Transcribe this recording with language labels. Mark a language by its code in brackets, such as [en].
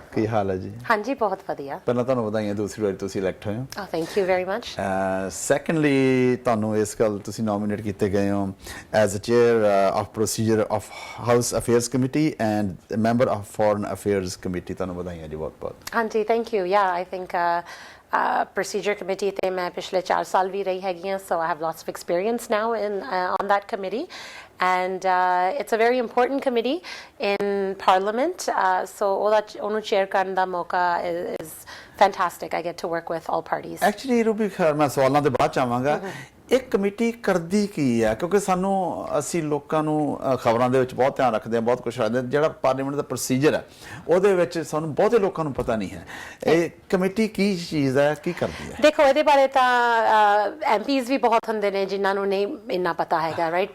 [pa] ਕੀ ਹਾਲ ਹੈ ਜੀ? ਹਾਂਜੀ ਬਹੁਤ ਵਧੀਆ। ਪਹਿਲਾਂ ਤੁਹਾਨੂੰ ਵਧਾਈਆਂ, ਦੂਸਰੀ ਵਾਰੀ ਤੁਸੀਂ ਇਲੈਕਟ ਹੋਏ ਹੋ। [en] Thank you very much. Secondly [pa] ਤੁਹਾਨੂੰ ਇਸ ਗੱਲ ਤੁਸੀਂ ਨੋਮੀਨੇਟ ਕੀਤੇ ਗਏ ਹੋ [en] As a chair of procedure of house affairs committee and member of foreign affairs committee. [pa] ਤੁਹਾਨੂੰ ਵਧਾਈਆਂ ਜੀ ਬਹੁਤ ਬਹੁਤ। ਹਾਂਜੀ [en] Thank you. Yeah I think procedure committee [pa] ਤੇ ਮੈਂ ਪਿਛਲੇ 4 ਸਾਲ ਵੀ ਰਹੀ ਹੈਗੀ ਹਾਂ, [en] so I have lots of experience now on that committee, and it's a very important committee in parliament, so [pa] ਉਹਨੂੰ chair ਕਰਨ ਦਾ ਮੌਕਾ [en] is fantastic. I get to work with all parties. [pa] Actually Ruby ਮੈਂ ਸਵਾਲਾਂ ਦੇ ਬਾਅਦ ਚਾਹਾਂਗਾ ਇਹ committee ਕਰਦੀ ਕੀ ਹੈ, ਕਿਉਂਕਿ ਸਾਨੂੰ ਅਸੀਂ ਲੋਕਾਂ ਨੂੰ ਖਬਰਾਂ ਦੇ ਵਿੱਚ ਬਹੁਤ ਧਿਆਨ ਰੱਖਦੇ ਹਾਂ, ਬਹੁਤ ਕੁਛ ਰੱਖਦੇ ਹਾਂ, ਜਿਹੜਾ ਪਾਰਲੀਮੈਂਟ ਦਾ ਪ੍ਰੋਸੀਜਰ ਹੈ ਉਹਦੇ ਵਿੱਚ ਸਾਨੂੰ ਬਹੁਤੇ ਲੋਕਾਂ ਨੂੰ ਪਤਾ ਨਹੀਂ ਹੈ ਇਹ ਕਮੇਟੀ ਕੀ ਚੀਜ਼ ਹੈ, ਕੀ ਕਰਦੀ ਹੈ। ਦੇਖੋ ਇਹਦੇ ਬਾਰੇ ਤਾਂ ਐਮਪੀਜ਼ ਵੀ ਬਹੁਤ ਹੁੰਦੇ ਨੇ ਜਿਨ੍ਹਾਂ ਨੂੰ ਨਹੀਂ ਇੰਨਾ ਪਤਾ ਹੈਗਾ, ਰਾਈਟ।